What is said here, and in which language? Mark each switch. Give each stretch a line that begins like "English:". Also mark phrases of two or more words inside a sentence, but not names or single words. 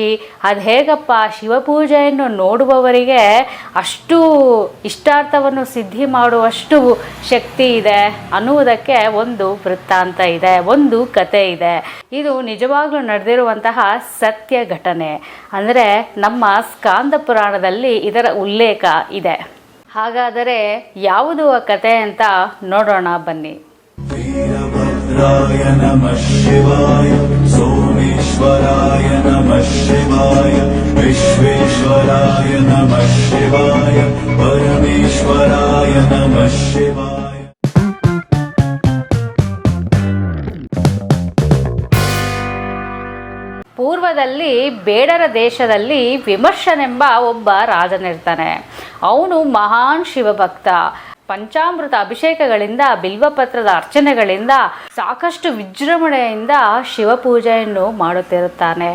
Kannada: ಅದು ಹೇಗಪ್ಪ ಶಿವಪೂಜೆಯನ್ನು ನೋಡುವವರಿಗೆ ಅಷ್ಟು ಇಷ್ಟಾರ್ಥವನ್ನು ಸಿದ್ಧಿ ಮಾಡುವಷ್ಟು ಶಕ್ತಿ ಇದೆ ಅನ್ನುವುದಕ್ಕೆ ಒಂದು ವೃತ್ತಾಂತ ಇದೆ, ಒಂದು ಕತೆ ಇದೆ. ಇದು ನಿಜವಾಗ್ಲೂ ನಡೆದಿರುವಂತಹ ಸತ್ಯ ಘಟನೆ. ಅಂದರೆ ನಮ್ಮ ಸ್ಕಾಂದ ಪುರಾಣದಲ್ಲಿ ಇದರ ಉಲ್ಲೇಖ ಇದೆ. ಹಾಗಾದರೆ ಯಾವುದು ಆ ಕತೆ ಅಂತ ನೋಡೋಣ ಬನ್ನಿ.
Sanskrit: वीरभद्राय नमः शिवाय, सोमेश्वराय नमः शिवाय, विश्वेश्वराय नमः शिवाय, परमेश्वराय नमः शिवाय. ಪೂರ್ವದಲ್ಲಿ ಬೇಡರ ದೇಶದಲ್ಲಿ ವಿಮರ್ಶನೆಂಬ ಒಬ್ಬ ರಾಜನಿರ್ತಾನೆ. ಅವನು ಮಹಾನ್ ಶಿವಭಕ್ತ. ಪಂಚಾಮೃತ ಅಭಿಷೇಕಗಳಿಂದ, ಬಿಲ್ವಪತ್ರದ ಅರ್ಚನೆಗಳಿಂದ, ಸಾಕಷ್ಟು ವಿಜೃಂಭಣೆಯಿಂದ ಶಿವಪೂಜೆಯನ್ನು ಮಾಡುತ್ತಿರುತ್ತಾನೆ.